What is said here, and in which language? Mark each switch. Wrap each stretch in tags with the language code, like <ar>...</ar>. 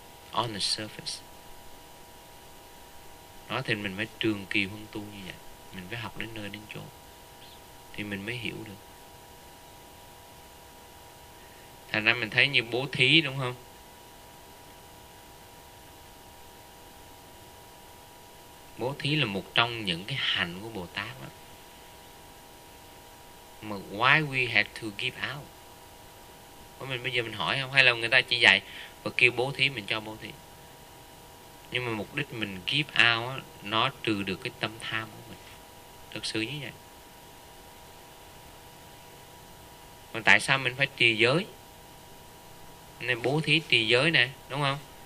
<en>On the surface,</en> <vi>nói thì mình phải trường kỳ huân tu như vậy, mình phải học đến nơi đến chỗ thì mình mới hiểu được. Thành ra mình thấy như bố thí, đúng không? Bố thí là một trong những cái hành của Bồ Tát đó. Mà</vi> <en>why we have to give out?</en> <vi>Có mình bây giờ mình hỏi không? Hay là người ta chỉ dạy và kêu bố thí mình cho bố thí? Nhưng mà mục đích mình</vi> <en>give out</en> <vi>đó, nó trừ được cái tâm tham của mình. Thực sự như vậy. Mà tại sao mình phải trì giới? Nên bố thí trì giới nè, đúng không?</vi>